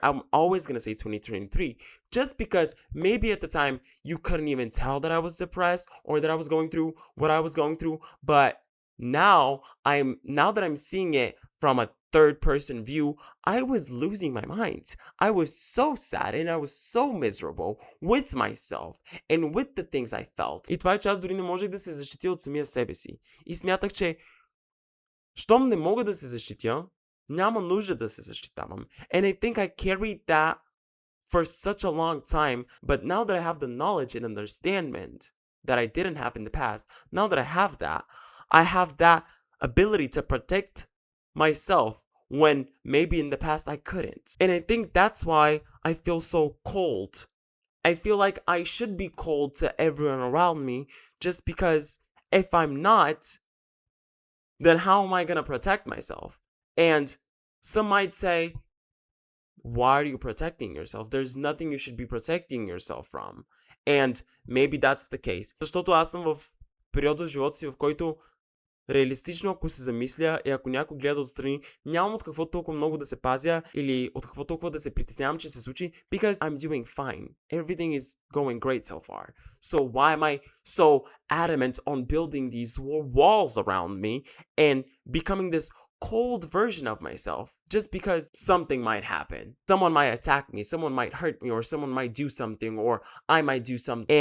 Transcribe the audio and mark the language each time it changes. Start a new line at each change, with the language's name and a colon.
English: I'm always going to say 2023. Just because maybe at the time you couldn't even tell that I was depressed or that I was going through what I was going through. But now that I'm seeing it from a third person view, I was losing my mind. I was so sad and I was so miserable with myself and with the things I felt.
Bulgarian: И това е, че аз дори не можех да се защитя от самия себе си. И смятах, че щом не мога да се защитя, няма нужда да се защитавам.
English: And I think I carried that for such a long time, but now that I have the knowledge and understanding that I didn't have in the past, now that I have that ability to protect myself when maybe in the past I couldn't. And I think that's why I feel so cold. I feel like I should be cold to everyone around me just because if I'm not, then how am I going to protect myself? And some might say, why are you protecting yourself? There's nothing you should be protecting yourself from. And maybe that's the case.
Bulgarian: Защото аз съм в периода в живота си, в който реалистично, ако се замисля и ако някой гледа отстрани, нямам от какво толкова много да се пазя или от какво толкова да се притеснявам, че се случи,
English: because I'm doing fine. Everything is going great so far. So why am I so adamant on building these walls around me and becoming this cold version of myself just because something might happen? Someone might attack me, someone might hurt me, or someone might do something, or I might do something.